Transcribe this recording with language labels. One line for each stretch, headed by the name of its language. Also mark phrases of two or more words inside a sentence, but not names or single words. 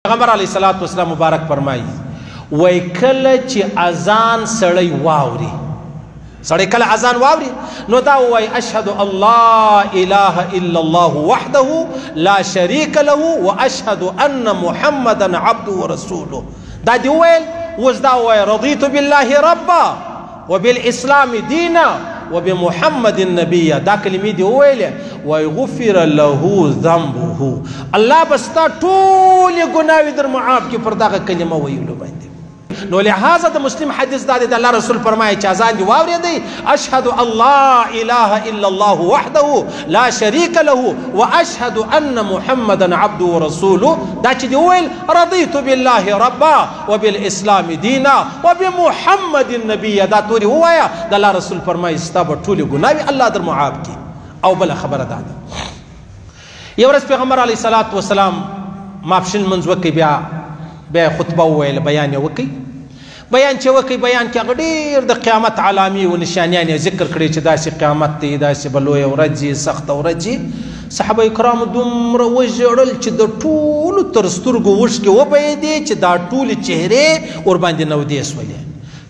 Pashto: پیغمبر
Arabic: علیه الصلاۃ والسلام
Pashto: مبارک فرمایي وای کله چې اذان سړی واوري سړی کله اذان واوري نو دا وای
Arabic: اشهد الله اله الا الله وحده لا شريك له واشهد ان محمدا عبده ورسوله
Pashto: دا دی ویل اوس دا وای
Arabic: رضیت بالله ربا وبالاسلام دینا وبمحمد النبي
Pashto: دا کلمې دی ویلې وای
Arabic: غفر له ذنبه
Pashto: الله بستا ټول ګناوي در معاف کی پر دغه کلمه ویلو باندې نو لہذا د مسلم حدیث دا د الله رسول فرمایي چې اذان دی واورېدی
Arabic: اشهد الله اله الا الله وحده لا شريك له واشهد ان محمدا عبده ورسوله
Pashto: دا چې دی ویل
Arabic: رضيت بالله ربا وبالاسلام دینا وبمحمد النبي
Pashto: دا توري وایا د الله رسول فرمایي ستا به ټول ګناوي الله در معاف کی او بل خبره ده یو ورځ پیغمبر
Arabic: علیه الصلاۃ والسلام
Pashto: ماپښین منځ وکي بیا خطبه وویل بیان یې وکي بیان چې وکي بیان کې هغه ډېر د قیامت علامې او نشانیان یې ذکر کړي چې داسې قیامت دی داسې به لویه ورځ وي سخته ورځ وي صحابه کرامو دومره وژړل چې د ټولو تر سترګو اوښکې وبهېدې چې دا ټولې چهرې ورباندې نودې سولې